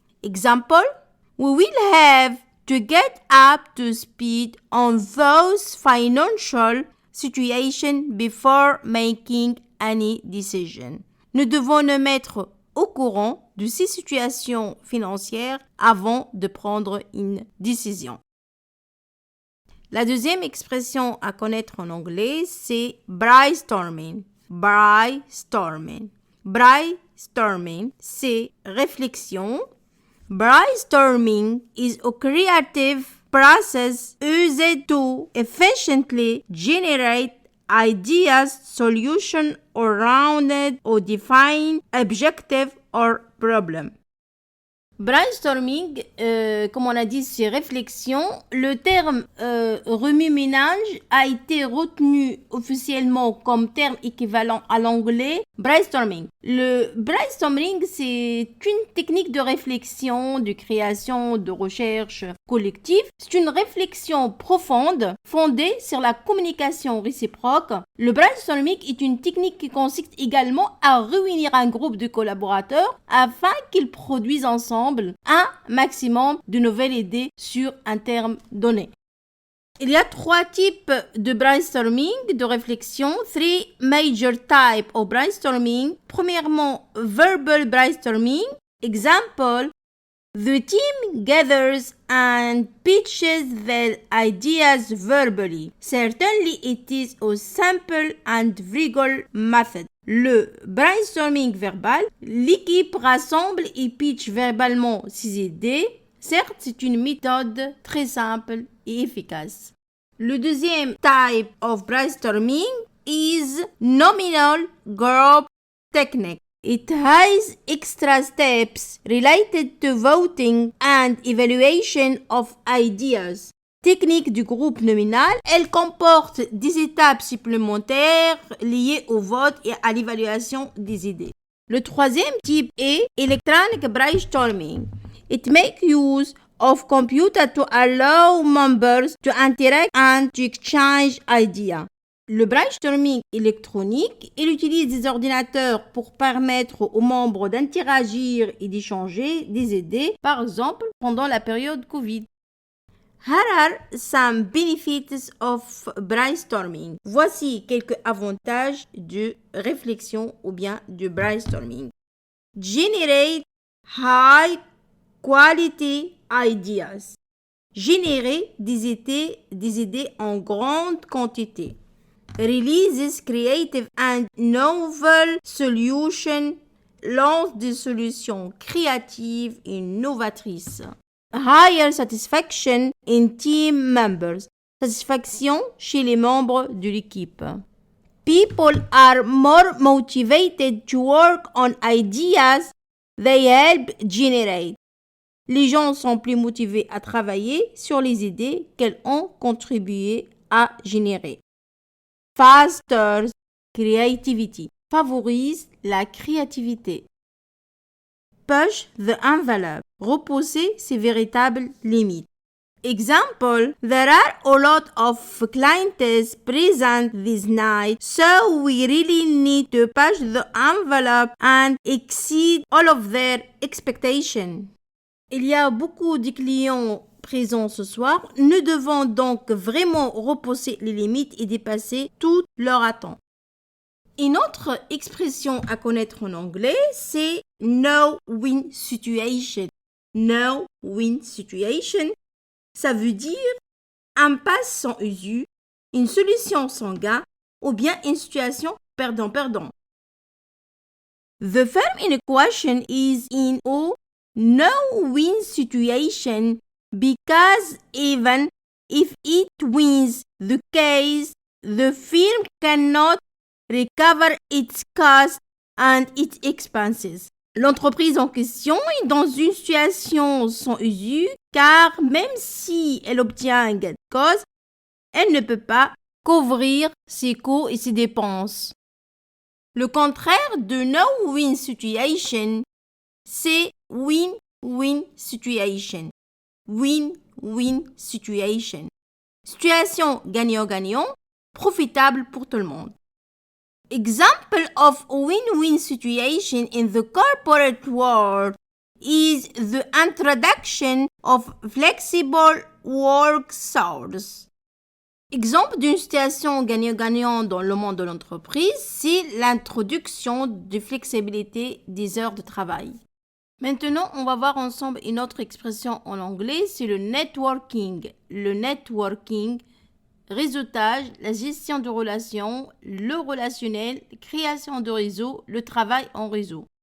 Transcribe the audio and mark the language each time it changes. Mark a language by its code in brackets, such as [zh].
[en] Example, we will have to get up to speed on those financial situations before making any decision. [fr] Nous devons nous mettre au courant de ces situations financières avant de prendre une décision. La deuxième expression à connaître en anglais, c'est brainstorming. Brainstorming. Brainstorming, c'est réflexion. [en] Brainstorming is a creative process used to efficiently generate ideas, solutions around or define objective or problem. [fr] Brainstorming, comme on a dit, c'est réflexion. Le terme remue-ménage a été retenu officiellement comme terme équivalent à l'anglais brainstorming. Le brainstorming, c'est une technique de réflexion, de création, de recherche collective. C'est une réflexion profonde fondée sur la communication réciproque. Le brainstorming est une technique qui consiste également à réunir un groupe de collaborateurs afin qu'ils produisent ensemble un maximum de nouvelles idées sur un terme donné. Il y a 3 types de brainstorming, de réflexion. [en] 3 major types of brainstorming. [fr] Premièrement, [en] verbal brainstorming. Example, the team gathers and pitches their ideas verbally. Certainly it is a simple and legal method. [fr] Le brainstorming verbal, l'équipe rassemble et pitch verbalement ses idées. Certes, c'est une méthode très simple et efficace. Le deuxième [en] type of brainstorming is nominal group technique. It has extra steps related to voting and evaluation of ideas. [fr] Technique du groupe nominal, elle comporte des étapes supplémentaires liées au vote et à l'évaluation des idées. Le troisième type est electronic brainstorming. [en] It makes use of computer to allow members to interact and to exchange ideas. [fr] Le brainstorming électronique, il utilise des ordinateurs pour permettre aux membres d'interagir et d'échanger des idées, par exemple pendant la période Covid. [en] Here are some benefits of brainstorming. [fr] Voici quelques avantages de réflexion ou bien de brainstorming. [en] Generate high quality ideas. [fr] Générer des idées en grande quantité. [en] Releases creative and novel solutions. [fr] Lance des solutions créatives et novatrices. [en] Higher satisfaction in team members. [fr] Satisfaction chez les membres de l'équipe. [en] People are more motivated to work on ideas they help generate. [fr] Les gens sont plus motivés à travailler sur les idées qu'elles ont contribué à générer. [en] Fosters creativity. [fr] Favorise la créativité. [en] Push the envelope. [fr] Repousser ses véritables limites. [en] Example, there are a lot of clients present this night, so we really need to push the envelope and exceed all of their expectations. [fr] Il y a beaucoup de clients présents ce soir. Nous devons donc vraiment repousser les limites et dépasser toutes leurs attentes. Une autre expression à connaître en anglais, c'est no-win situation. no-win situation. Ça veut dire impasse sans issue, une solution sans gain ou bien une situation perdant-perdant. [en] The firm in question is in a no-win situation because even if it wins the case, the firm cannot recover its costs and its expenses. [fr] L'entreprise en question est dans une situation sans issue car même si elle obtient un gain de cause, elle ne peut pas couvrir ses coûts et ses dépenses. Le contraire de no-win situation, c'est win-win situation. [en] Win-win situation. [fr] Situation gagnant-gagnant, profitable pour tout le monde. [en] Example of a win-win situation in the corporate world is the introduction of flexible work hours. [fr] Exemple d'une situation gagnant-gagnant dans le monde de l'entreprise, c'est l'introduction de flexibilité des heures de travail. Maintenant, on va voir ensemble une autre expression en anglais, c'est le networking. Le networking, réseautage, la gestion de relations, le relationnel, création de réseau, le travail en réseau.